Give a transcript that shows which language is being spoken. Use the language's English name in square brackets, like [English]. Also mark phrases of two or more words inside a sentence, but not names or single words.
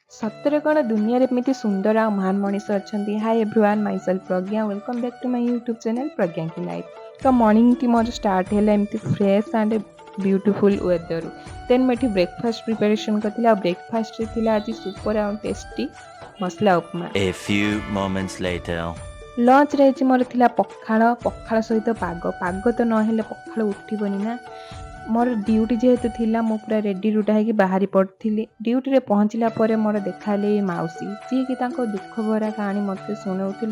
[Odia] ସତରେ କ'ଣ ଦୁନିଆରେ ଏମିତି ସୁନ୍ଦର ଆଉ ମହାନ ମଣିଷ ଅଛନ୍ତି। [English] Hi everyone, myself Prajna. Welcome back to my YouTube channel Prajna ki Life. [Odia] ତ ମର୍ଣ୍ଣିଂଟି ମୋର ଷ୍ଟାର୍ଟ ହେଲା ଏମିତି [English] fresh and beautiful weather. [Odia] ଦେନ୍ ମୁଁ ଏଠି [English] breakfast preparation [Odia] କରିଥିଲି। ଆଉ ବ୍ରେକଫାଷ୍ଟରେ ଥିଲା ଆଜି ସୁପର ଆଉ ଟେଷ୍ଟି ମସଲା ଉପମା। [English] A few moments later. [Odia] ଲଞ୍ଚରେ ଆଜି ମୋର ଥିଲା ପଖାଳ ସହିତ ପାଗ ତ ନହେଲେ ପଖାଳ ଉଠିବନି ନା। ମୋର ଡ୍ୟୁଟି ଯେହେତୁ ଥିଲା ମୁଁ ପୁରା ରେଡ଼ି ରୁଡ଼ା ହେଇକି ବାହାରି ପଡ଼ିଥିଲି। ଡ୍ୟୁଟିରେ ପହଞ୍ଚିଲା ପରେ ମୋର ଦେଖାହେଲେ ଏଇ ମାଉସୀ, ଯିଏକି ତାଙ୍କ ଦୁଃଖ ଭରା କାହାଣୀ ମୋତେ ଶୁଣାଉଥିଲେ।